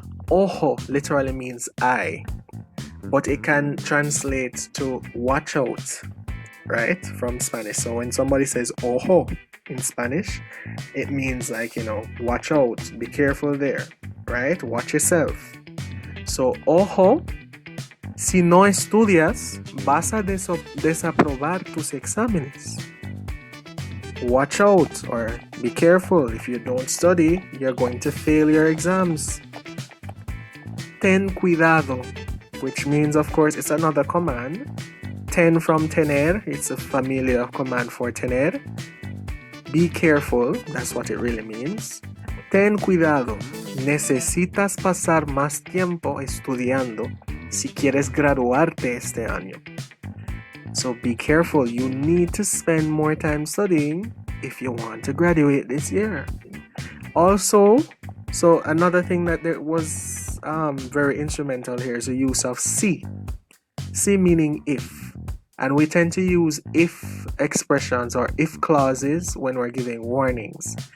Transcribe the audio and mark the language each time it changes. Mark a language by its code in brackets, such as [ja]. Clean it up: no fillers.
[en] Ojo literally means eye, but it can translate to watch out, right, from Spanish. So when somebody says ojo in Spanish, it means watch out, be careful there, right? Watch yourself. [es] So ojo, si no estudias, vas a desaprobar tus exámenes. [en] Watch out or be careful, if you don't study, you're going to fail your exams. ten cuidado, which means, of course, it's another command. Ten from tener, it's a familiar command for tener. Be careful, that's what it really means. [es] Ten cuidado, necesitas pasar más tiempo estudiando si quieres graduarte este año. [en] So be careful, you need to spend more time studying if you want to graduate this year. Also, so another thing that there was very instrumental here is the use of si. Si meaning if. And we tend to use if expressions or if clauses when we're giving warnings.